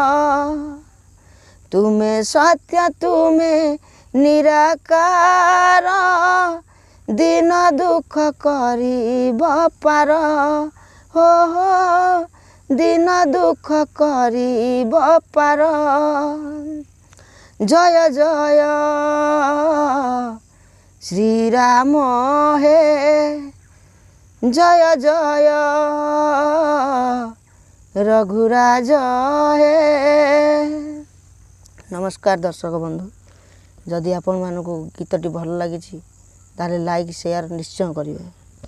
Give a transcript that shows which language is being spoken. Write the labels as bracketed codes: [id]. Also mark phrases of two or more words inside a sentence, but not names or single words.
[or] ତୁମେ ସତ୍ୟ ତୁମେ ନିରାକାର ଦିନ ଦୁଖ କରୀ ପାର ହୋ ଦିନ ଦୁଖ କରୀ ପାର हो दिन दुख करी पार [hi] जय जय श्री राम हे जय जय रघुराज हे। [or] ନମସ୍କାର ଦର୍ଶକ ବନ୍ଧୁ, ଯଦି ଆପଣ ମାନକ ଗୀତଟି ଭଲ ଲଗି ତାଲେ [en] like share [or] ନିଶ୍ଚୟ କରିବେ।